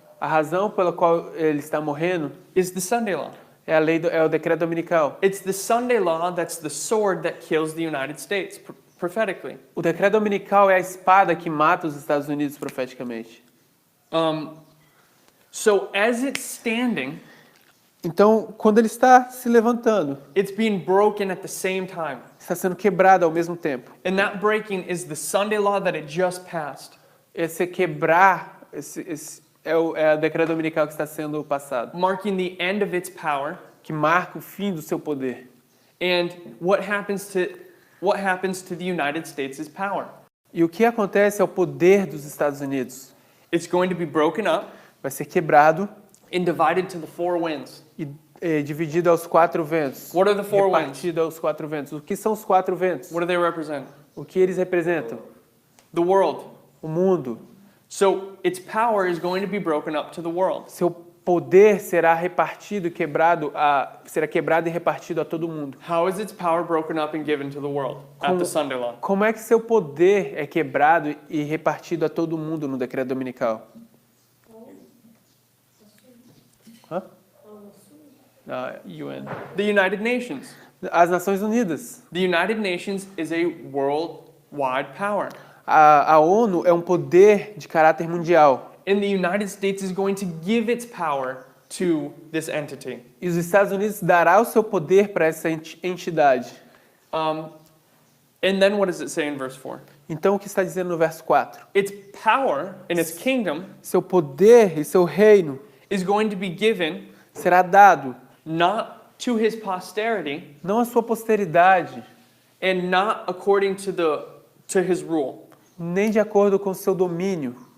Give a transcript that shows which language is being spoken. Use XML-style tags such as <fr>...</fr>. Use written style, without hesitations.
<pt>A razão pela qual ele está morrendo</pt> <en>is the Sunday law.</en> <pt>é o decreto dominical.</pt> <en>It's the Sunday law that's the sword that kills the United States prophetically.</en> <pt>O decreto dominical é a espada que mata os Estados Unidos profeticamente.</pt> <en>So as it's standing,</en> <pt>Então, quando ele está se levantando,</pt> <en>it's being broken at the same time.</en> <pt>está sendo quebrado ao mesmo tempo.</pt> <en>And that breaking is the Sunday law that it just passed.</en> <pt>Esse quebrar é o decreto dominical que está sendo passado,</pt> <en>Marking the end of its power.</en> <pt>que marca o fim do seu poder.</pt> <en>And what happens to the United States' power?</en> <pt>E o que acontece é o poder dos Estados Unidos.</pt> <en>It's going to be broken up</en> <pt>Vai ser quebrado</pt> <en>and divided to the 4 winds.</en> <pt>e dividido aos 4 ventos.</pt> <en>What are the 4 winds?</en> <pt>Repartido aos 4 ventos. O que são os 4 ventos?</pt> <en>What do they represent?</en> <pt>O que eles representam?</pt> <en>The world.</en> <pt>O mundo.</pt> <en>So its power is going to be broken up to the world.</en> <pt>Seu poder será repartido, será quebrado e repartido a todo mundo.</pt> <en>How is its power broken up and given to the world at the Sunday law?</en> <pt>Como é que seu poder é quebrado e repartido a todo mundo no decreto dominical? Hã? UN.</pt> <en>The United Nations.</en> <pt>As Nações Unidas.</pt> <en>The United Nations is a worldwide power.</en> <pt>A ONU é um poder de caráter mundial.</pt> <en>And the United States is going to give its power to this entity.</en> <pt>E os Estados Unidos dará o seu poder para essa entidade.</pt> <en>And And then what does it say in verse 4?</en> <pt>Então o que está dizendo no verso 4?</pt> <en>Its power and its kingdom</en> <pt>Seu poder e seu reino</pt> <en>is going to be given</en> <pt>será dado</pt> <en>not to his posterity</en> <pt>não à sua posteridade,</pt> <en>and not according to his rule.</en> <pt>nem de acordo com seu domínio.</pt>